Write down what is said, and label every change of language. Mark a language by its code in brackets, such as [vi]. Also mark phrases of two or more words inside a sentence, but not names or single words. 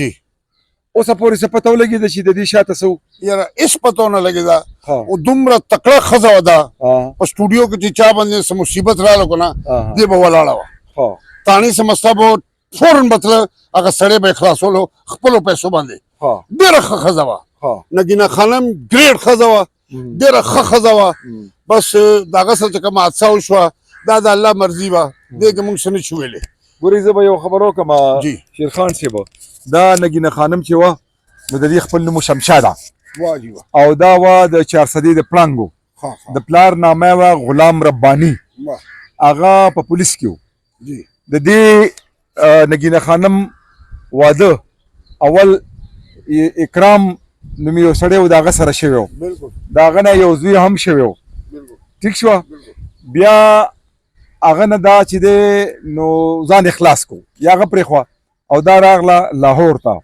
[ps] اوسه پورې څه پته ولګېده چې د دې شاته څه وو؟ یاره هېڅ پته ونه لګېده. او دومره تکړه ښځه وه ده په سټوډیو کې چې چا باندې څه مصیبت راغله که نه، دې به ولاړه وه، تاڼې څه مسله به فوراً به تله، هغه سړی به یې خلاصولو خپلو پیسو باندې. ډېره ښه ښځه وه نگینه خانم، ګریډ ښځه وه، ډېره ښه ښځه وه. بس د هغه سره چې کومه حادثه وشوه، دا د الله مرضي وه، دې کې موږ څه نه شو ویلی. ګورې زه به یو خبر وکړم شیرخان صاحب، دا نگینه خانم چې وه نو د دې خپل نوم شمشاده، او دا وه د 400 د پړانګو. د پلار نامه وه غلام رباني، هغه په پولیس کې و. د دې نگینه خانم واده اول اکرام نومې یو سړی و، د هغه سره شوی و، د هغه نه یو زوی هم شوی و. ټیک شوه. بیا هغه نه دا چې دی نو ځان اخلاص کو، یا هغه پرېښوه، او دا راغله لاهور ته.